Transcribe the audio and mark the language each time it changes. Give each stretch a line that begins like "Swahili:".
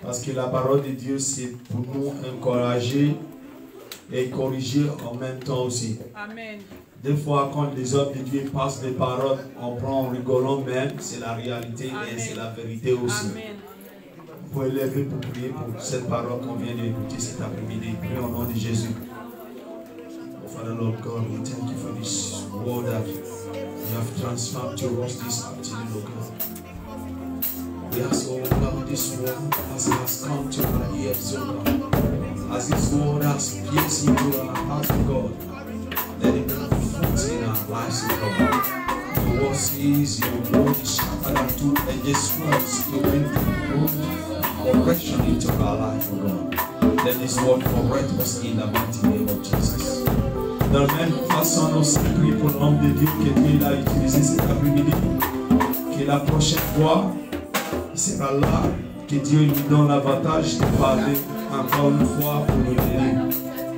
French: Parce que la parole de Dieu, c'est pour nous encourager et corriger en même temps aussi. Amen. Des fois, quand les hommes de Dieu passent des paroles, on prend en rigolant, mais c'est la réalité. Amen. Et c'est la vérité aussi. Amen. Vous pouvez lever pour prier pour cette parole qu'on vient d'écouter cet après-midi. Priez au nom de Jésus.
English: Oh, Father Lord God, we thank you for this word that you have transformed to us this afternoon, O God. We ask, oh God, this word as it has come to our ears, O God. As this word has pierced into our hearts, O God, let it bring fruit in our lives, O God. Your word says your word is sharper than two-edged swords to bring correction into our life, O God. Let this word correct us in the mighty name of Jesus.
French: De la même façon, nous prie pour l'homme de Dieu que Dieu a utilisé cet après-midi. Que la prochaine fois, il sera là. Que Dieu lui donne l'avantage de parler encore une fois pour nous aider.